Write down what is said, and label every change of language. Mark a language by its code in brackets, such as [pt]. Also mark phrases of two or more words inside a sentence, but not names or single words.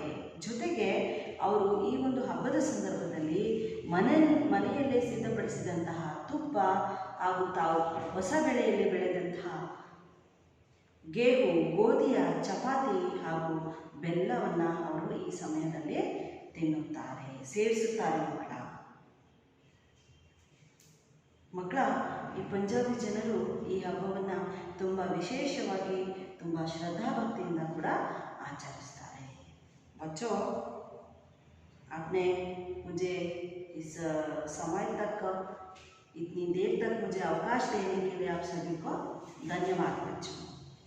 [kn] ಜೊತೆಗೆ ಅವರು ಈ ಒಂದು ಹಬ್ಬದ ಸಂದರ್ಭದಲ್ಲಿ ಮನೆಯಲ್ಲೇ ಸಿದ್ಧಪಡಿಸಿದಂತಹ ತುಪ್ಪ ಹಾಗೂ ತಾವು ಹೊಸ ಬೆಳೆಯಲ್ಲಿ ಬೆಳೆದಂತಹ ಗೋಧಿಯ ಚಪಾತಿ ಹಾಗೂ ಬೆಲ್ಲವನ್ನು ಅವರು ಈ ಸಮಯದಲ್ಲಿ ತಿನ್ನುತ್ತಾರೆ, ಸೇವಿಸುತ್ತಾರೆ ಮಕ್ಕಳ. ಈ ಪಂಜಾಬಿ ಜನರು ಈ ಹಬ್ಬವನ್ನು ತುಂಬ ವಿಶೇಷವಾಗಿ, ತುಂಬ ಶ್ರದ್ಧಾಭಕ್ತಿಯಿಂದ ಕೂಡ आचरिस्तारे। [hi] बच्चों, आपने मुझे इस समय तक, इतनी देर तक मुझे अवकाश देने के लिए आप सभी को धन्यवाद बच्चों।